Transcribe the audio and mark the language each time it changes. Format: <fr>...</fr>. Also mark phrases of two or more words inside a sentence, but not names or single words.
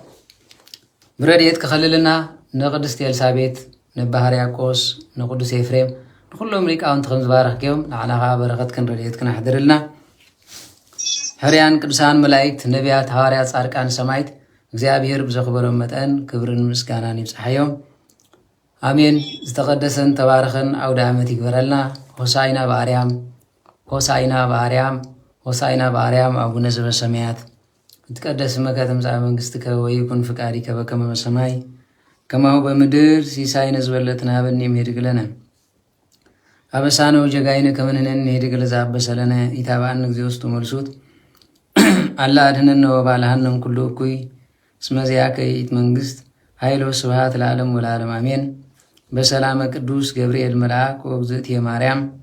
<ti>ብረድኤት ክኸልልና ንቅድስት ኤልሳቤጥ ነባ ሕርያቆስ ንቅዱስ ኤፍሬም ንኩሎም ሊቃውንቲ ከም ዝባረኽክዮም ንዓናኻ በረኸትክን ረድኤትክን ኣሕድርልና። ሕርያን ቅዱሳን መላእክት ነቢያት ሐዋርያት ጻድቃን ሰማዕት እግዚአብሔር ብዘኽበሮም መጠን ክብርን ምስጋናን ይብፅሐዮም አሜን። ዝተቐደሰን ተባረኸን አውደ ዓመት ይግበረልና።</ti> <gez>ሆሳዕና በአርያም ሆሳዕና በአርያም ሆሳዕና በአርያም አቡነ ዘበሰማያት ይትቀደስ ስምከ ትምጻእ መንግሥትከ ወይኩን ፍቃድከ በከመ በሰማይ ከማሁ በምድር ሲሳይነ ዝበለትነ ሀበነ ይምሄድግ ለነ አበሳነ ወጀጋይነ ከመ ንሕነኒ ንሄድግ ለዘአበሰለነ ኢታብአነ እግዚኦ ውስጡ መልሱት አላ አድኅነነ ወባልሐነ እምኩሉ እኩይ እስመ ዚአከ ይእቲ መንግሥት ኃይል ወስብሐት ለዓለሙ ወለዓለሙ አሜን። በሰላመ ቅዱስ ገብርኤል መልአክ ወእግዝእትየ ማርያም</gez>